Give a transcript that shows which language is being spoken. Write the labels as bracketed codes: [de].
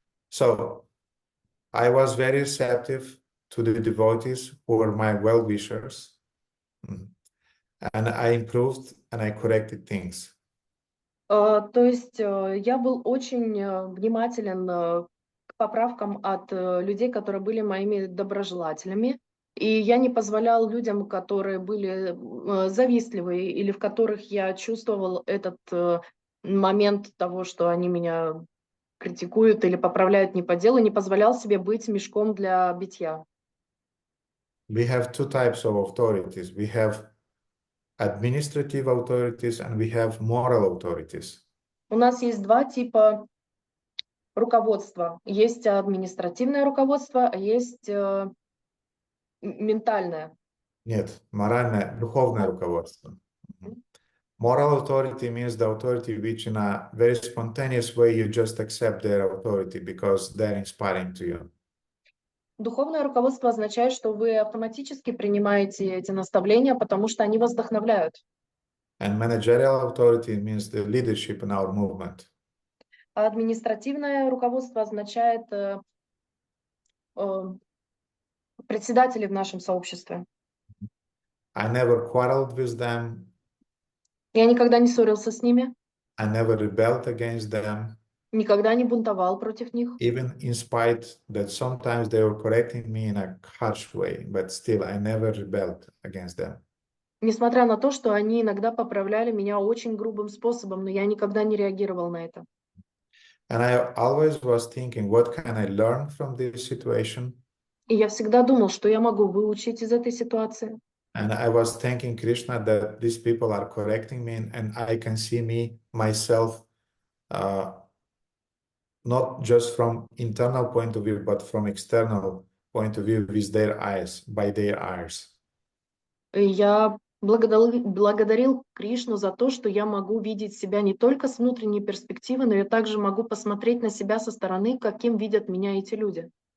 [en] So I was very receptive to the devotees who were my well-wishers. And I improved and I corrected things. [ru] То есть я был очень внимателен к поправкам от людей, которые были моими доброжелателями. И я не позволял людям, которые были завистливые или в которых я чувствовал этот момент того, что они меня критикуют или поправляют не по делу, не позволял себе быть мешком для битья. [en] We have two types of authorities. We have administrative authorities and we have moral authorities. [ru] У нас есть два типа руководства. Есть административное руководство, а есть ментальное. Нет, моральное, духовное руководство. [en] Moral authority means the authority which in a very spontaneous way you just accept their authority because they're inspiring to you. [ru] Духовное руководство означает, что вы автоматически принимаете эти наставления, потому что они вас вдохновляют. [en] And managerial authority means the leadership in our movement. [ru] А административное руководство означает председатели в нашем сообществе. [en] I never quarreled with them. [ru] Я никогда не ссорился с ними. [en] I never rebelled against them. [ru] никогда не бунтовал против них. [en] even in spite that sometimes they were correcting me in a harsh way, but still I never rebelled against them. [ru] Несмотря на то, что они иногда поправляли меня очень грубым способом, но я никогда не реагировал на это. [en] And I always was thinking, what can I learn from this situation? [ru] И я всегда думал, что я могу выучить из этой ситуации. [en] And I was thanking Krishna that these people are correcting me, and I can see myself, not just from internal point of view, but from external point of view with their eyes, by their eyes. [ru] И я благодарил Кришну за то, что я могу видеть себя не только с внутренней перспективы, но я также могу посмотреть на себя со стороны, каким видят меня эти люди.